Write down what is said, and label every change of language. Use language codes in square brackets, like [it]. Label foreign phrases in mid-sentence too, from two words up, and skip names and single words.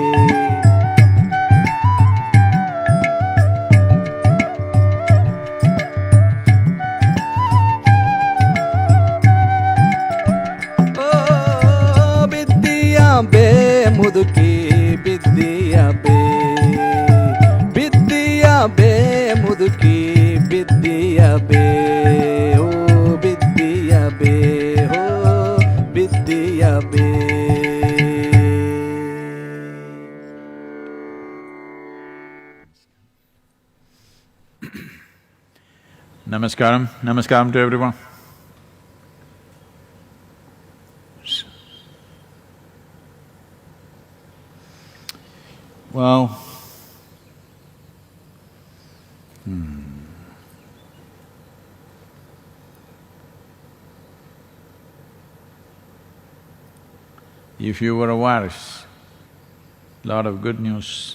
[kn] ಓ ಬಿದ್ದೀಯ ಬೇ ಮುದುಕಿ ಬಿದ್ದೀಯ ಬೇ, ಬಿದ್ದೀಯ ಬೇ ಮುದುಕಿ ಬಿದ್ದೀಯ ಬೇ. ಹೋ ಬಿದ್ದೀಯ ಬೇ, ಹೋ ಬಿದ್ದೀಯ ಬೇ. [en] Namaskaram. Namaskaram to everyone. Well, if you were a virus, lot of good news.